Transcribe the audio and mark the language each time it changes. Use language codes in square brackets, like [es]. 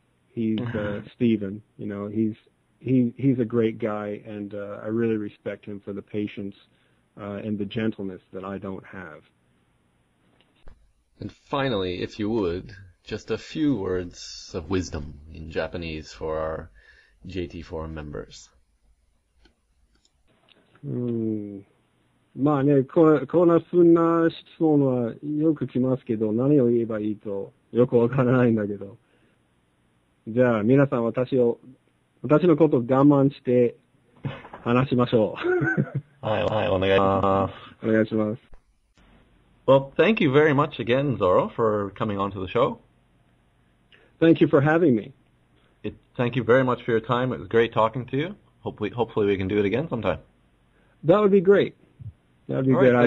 [en] He's Stephen. He's a great guy, and I really respect him for the patience and the gentleness that I don't have. And finally, if you would, just a few words of wisdom in Japanese for our JT Forum members. [ja] まあね、こんなふうな質問はよく来ますけど、何を言えばいいとよくわからないんだけど。じゃあ、皆さん私のことを我慢して話しましょう。はい、お願いします。お願いします。 [en] Well, thank you very much again, Zorro, for coming on to the show. Thank you for having me. Thank you very much for your time. It was great talking to you. Hopefully we can do it again sometime. That would be great. That would be All right,